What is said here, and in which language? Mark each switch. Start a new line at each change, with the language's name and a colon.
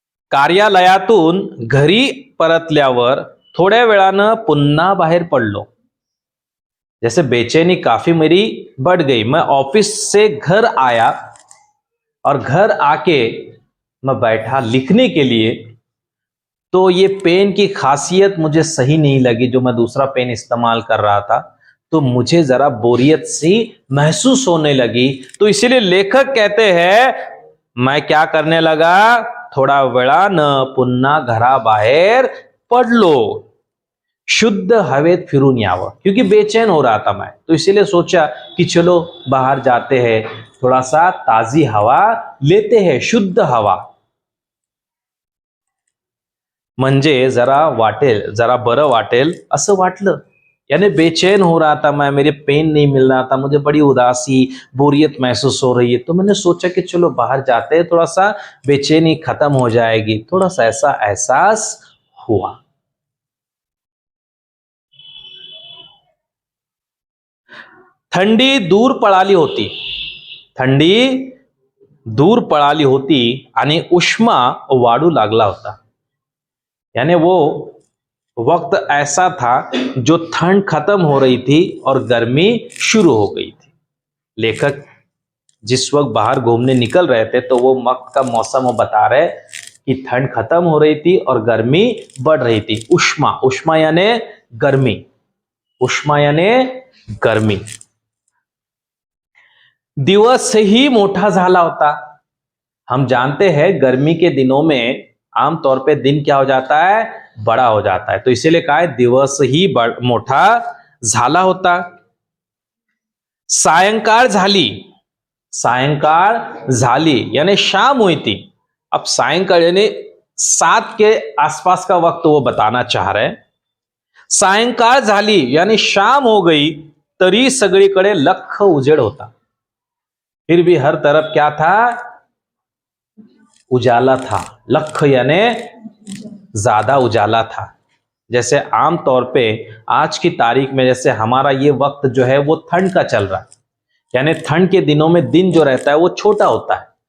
Marathi: कार्यालयातून घरी परतल्यावर थोड्या वेळानं पुन्हा बाहेर पडलो।
Hindi: जैसे बेचैनी काफी मेरी बढ़ गई। मैं ऑफिस से घर आया और घर आके मैं बैठा लिखने के लिए, तो ये पेन की खासियत मुझे सही नहीं लगी जो मैं दूसरा पेन इस्तेमाल कर रहा था, तो मुझे जरा बोरियत सी महसूस होने लगी। तो इसीलिए लेखक कहते हैं मैं क्या करने लगा,
Marathi: थोडा वेळानं पुन्हा घराबाहेर पडलो, शुद्ध हवेत फिरून यावं,
Hindi: क्योंकि बेचैन हो रहा था मैं, तो इसीलिए सोचा कि चलो बाहर जाते हैं, थोड़ा सा ताजी हवा लेते हैं, शुद्ध हवा,
Marathi: म्हणजे जरा वाटेल, जरा बरं वाटेल असं वाटलं।
Hindi: यानी बेचैन हो रहा था मैं, मेरे पेन नहीं मिल रहा था, मुझे बड़ी उदासी बोरियत महसूस हो रही है, तो मैंने सोचा कि चलो बाहर जाते हैं, थोड़ा सा बेचैनी खत्म हो जाएगी, थोड़ा सा ऐसा एहसास हुआ।
Marathi: थंडी दूर पळाली होती, थंडी दूर पळाली होती आणि उष्मा वाढू लागला होता।
Hindi: यानी वो वक्त ऐसा था जो ठंड खत्म हो रही थी और गर्मी शुरू हो गई थी। लेखक जिस वक्त बाहर घूमने निकल रहे थे तो वो वक्त का मौसम वो बता रहे कि ठंड खत्म हो रही थी और गर्मी बढ़ रही थी। उष्मा, उष्मा यानी गर्मी, उष्मा यानी गर्मी।
Marathi: दिवस ही मोठा झाला होता।
Hindi: हम जानते हैं गर्मी के दिनों में आमतौर पे दिन क्या हो जाता है, बड़ा हो जाता है, तो इसीलिए कहा है दिवस ही मोठा झाला होता।
Marathi: सायंकाळ झाली, सायंकाळ झाली
Hindi: यानी शाम हुई थी। अब सायंकाळ यानी 7 के आसपास का वक्त वो बताना चाह रहे हैं।
Marathi: सायंकाळ झाली
Hindi: यानी शाम हो गई,
Marathi: तरी सगळीकडे लख्ख उजेड होता।
Hindi: फिर भी हर तरफ क्या था, उजाला था। लख यानी ज्यादा उजाला था। जैसे आमतौर पे आज की तारीख में जैसे हमारा ये वक्त जो है वो ठंड का चल रहा है, यानी ठंड के दिनों में दिन जो रहता है वो छोटा होता है।